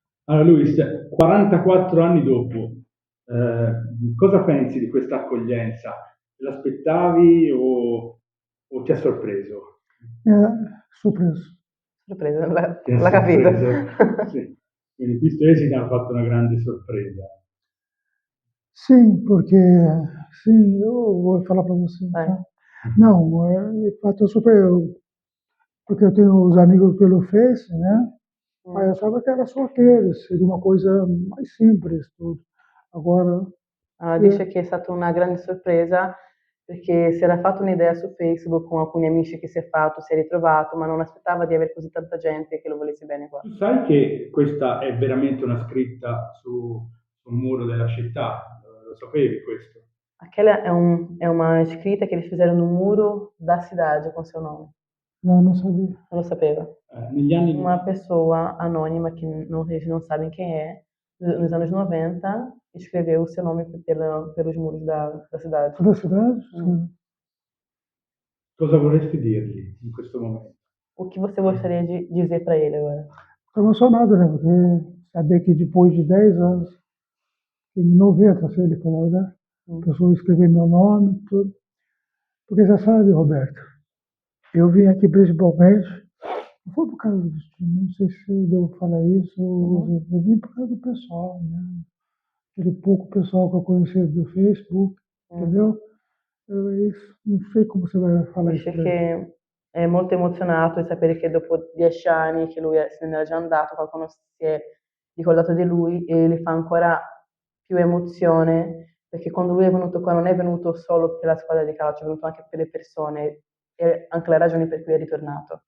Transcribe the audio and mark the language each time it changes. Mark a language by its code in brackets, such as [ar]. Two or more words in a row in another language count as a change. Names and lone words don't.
[it] Allora Luis, 44 anni dopo, cosa pensi di questa accoglienza? Te l'aspettavi o ti ha sorpreso? [pt] Surpreso. [it] Sorpresa, Ti ha l'ha capito. sorpreso? Sì. Quindi Pistoiesi ti hanno fatto una grande sorpresa. [pt] Sim, porque sim, eu vou falar para você, [it] Vai. [pt] tá? Não, de fato, super, porque eu tenho os amigos pelo Face, né? Aí eu achava que era solteiro, seria uma coisa mais simples, tudo. Agora, [it] Allora, [pt] é, [it] dice che è stata una grande sorpresa perché si era fatto un'idea su Facebook con alcuni amici che si è fatto, si è ritrovato, ma non aspettava di avere così tanta gente che lo volesse bene qua. Tu sai che questa è veramente una scritta su un muro della città? Lo sapevi questo? [pt] Aquela [it] è una scritta [pt] che eles fizeram no muro da cidade com seu nome. não sabia. [it] Non lo sapeva. Negli anni [pt] Uma pessoa anônima que não, eles não sabem quem é, nos anos 90, escreveu o seu nome pelos muros da cidade. Toda a cidade? Hum. Sim. [it] cosa vorresti dirgli in questo momento? [pt] O que você gostaria de dizer para ele agora? Estou emocionado, né? Porque saber que depois de 10 anos, em 90, se ele falou, né? A pessoa escrever meu nome, tudo. Porque você sabe, Roberto, eu vim aqui principalmente, não foi por causa do destino, não sei se eu devo falar isso, eu vim por causa do pessoal, né? Aquele pouco pessoal que eu conheci do Facebook, entendeu? Isso, não sei come você vai falar isso [it] Dice [pt] pra ele. [it] che è molto emozionato di sapere che dopo 10 anni che lui se n'era già andato, qualcuno si è ricordato di lui e le fa ancora più emozione perché quando lui è venuto qua non è venuto solo per la squadra di calcio, è venuto anche per le persone e anche le ragioni per cui è ritornato.